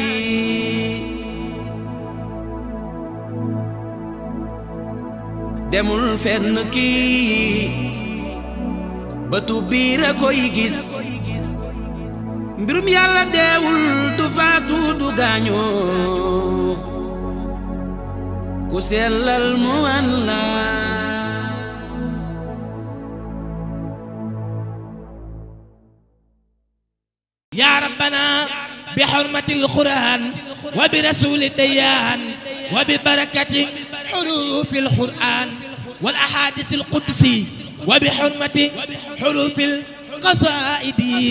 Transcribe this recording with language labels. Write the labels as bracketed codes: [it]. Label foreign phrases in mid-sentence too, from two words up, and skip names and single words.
[wo] demul fenn kii bëtu biir a koy gis mbirum yàlla deewul du faatu du gaañoo ku sellal mu wan la [ar] يا ربنا بحرمة القرآن وبرسول الديان وببركة حروف القرآن والأحاديث القدسي وبحرمة حروف القصائد